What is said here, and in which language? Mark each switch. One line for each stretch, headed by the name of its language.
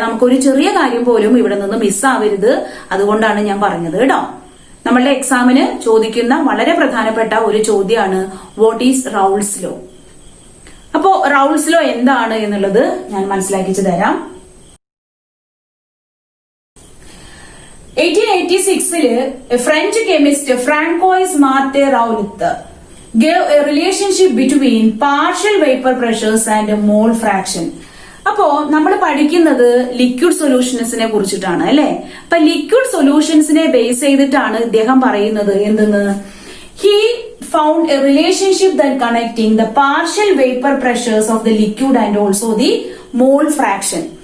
Malayalam: നമുക്കൊരു ചെറിയ കാര്യം പോലും ഇവിടെ നിന്ന് മിസ്സാവരുത്. അതുകൊണ്ടാണ് ഞാൻ പറഞ്ഞത് കേട്ടോ. നമ്മളുടെ എക്സാമിന് ചോദിക്കുന്ന വളരെ പ്രധാനപ്പെട്ട ഒരു ചോദ്യമാണ്
English: What is Raoult's law.
Malayalam: അപ്പോ റൗൾസ് ലോ എന്താണ് എന്നുള്ളത് ഞാൻ മനസ്സിലാക്കിച്ചു തരാം.
English: 1886 French chemist François Marie Raoult gave a relationship between partial vapor pressures and mole fraction.
Malayalam: അപ്പോ നമ്മൾ പഠിക്കുന്നത് ലിക്വിഡ് സൊല്യൂഷൻസിനെ കുറിച്ചിട്ടാണ് അല്ലെ. അപ്പൊ ലിക്വിഡ് സൊല്യൂഷൻസിനെ ബേസ് ചെയ്തിട്ടാണ് ഇദ്ദേഹം പറയുന്നത് എന്തെന്ന്.
English: He found a relationship that connecting the partial vapour pressures of the liquid and also the mole fraction.